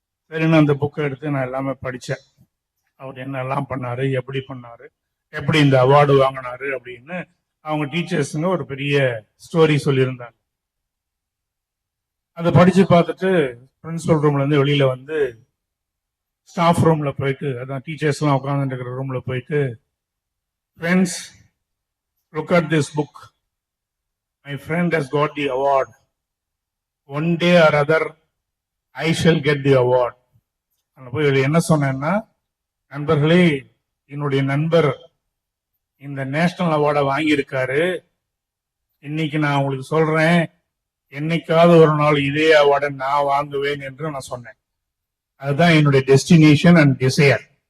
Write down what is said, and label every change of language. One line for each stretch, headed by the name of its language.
Tamil: சரின்னு அந்த புக்கை எடுத்து நான் எல்லாமே படித்தேன். அவர் என்னெல்லாம் பண்ணாரு, எப்படி இந்த அவார்டு வாங்கினாரு அப்படின்னு அவங்க டீச்சர்ஸுங்க ஒரு பெரிய ஸ்டோரி சொல்லியிருந்தாங்க. அதை படிச்சு பார்த்துட்டு பிரின்சிபல் ரூம்ல இருந்து வெளியில ஸ்டாஃப் ரூம்ல போயிட்டு, அதான் டீச்சர்ஸ் எல்லாம் உட்கார்ந்து இருக்கிற ரூம்ல போயிட்டு,
English: Friends, look at this book. My friend has got the award. One day or other, I shall get the award.
Tamil: அங்க போய் என்ன சொன்னேன்னா, நண்பர்களே, என்னுடைய நண்பர் இந்த நேஷனல் அவார்டை வாங்கியிருக்காரு. இன்னைக்கு நான் உங்களுக்கு சொல்றேன், என்னைக்காவது ஒரு நாள் இதே அவார்டை நான் வாங்குவேன் என்று நான் சொன்னேன். அதுதான் என்னுடைய டெஸ்டினேஷன் அண்ட் டிசையர்.